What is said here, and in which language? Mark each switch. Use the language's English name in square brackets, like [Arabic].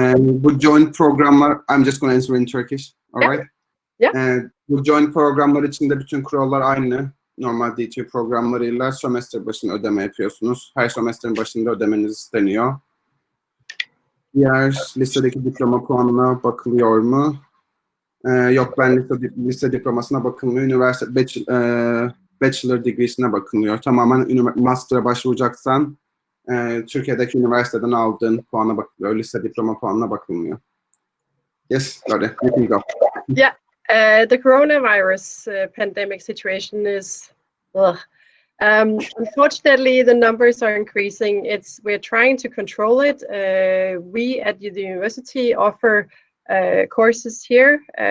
[Turkish] Bu joint programlar, [English] I'm just going to answer in Turkish. All yeah. right. Yeah. [Turkish] Bu joint programlar içinde bütün kurallar aynı. Normal DTU programlarıyla sömestr başına ödeme yapıyorsunuz. Her sömestrin başında ödemeniz isteniyor. Diğer lisedeki diploma puanına bakılıyor mu? Yok, ben lise diplomasına bakılmıyor. Üniversite bachelor degree'sine bakılıyor. Tamamen master'a başvuracaksan Türkiye'deki üniversiteden aldığın puana bakılıyor. Lise diploma puanına bakılmıyor. [English] Yes, got it. You can go. Yeah, the coronavirus pandemic situation is, unfortunately, the numbers are increasing. We're trying to control it. We at the university offer courses here.